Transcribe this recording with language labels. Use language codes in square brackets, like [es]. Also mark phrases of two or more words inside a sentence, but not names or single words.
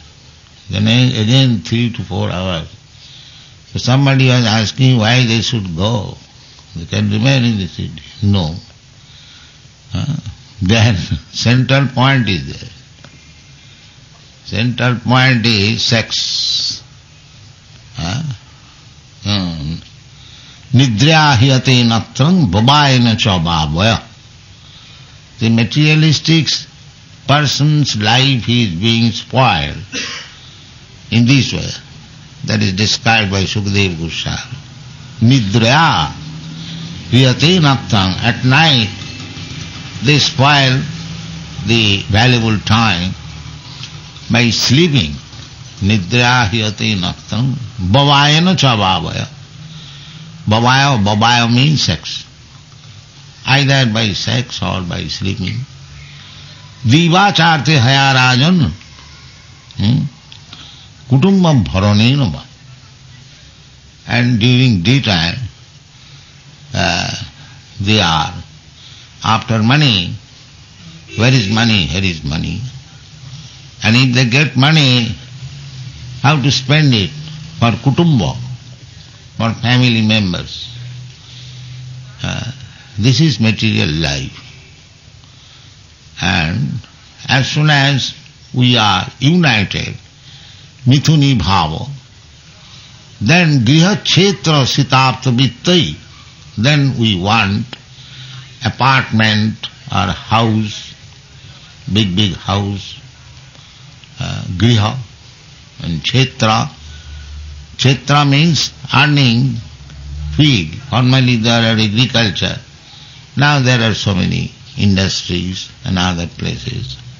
[en] Then again 3 to 4 hours. So somebody was asking why they should go. They can remain in the city. No. Then central point is there. Central point is sex. [sa] Nidrya hiyate natrang babayana chabhavaya. [en] The materialistic person's life is being spoiled in this way. That is described by Sukadeva Goswami. [sa] Nidrya hiyate natrang. [en] At night they spoil the valuable time by sleeping. [sa] Nidrya hiyate natrang bhavayana chabhavaya. [en] Bhavaya means sex. Either by sex or by sleeping. [sa] Divacharte hayarajan kutumbam bharanenava. [en] And during daytime they are after money. Where is money? Here is money. And if they get money, how to spend it for kutumba, for family members. This is material life. And as soon as we are united, [sa] mithuni bhava, then griha kshetra sitapta vittai, [en] then we want apartment or house, big house, griha, and kshetra. Kshetra means earning field. Formerly there are agriculture. Now there are so many industries and other places.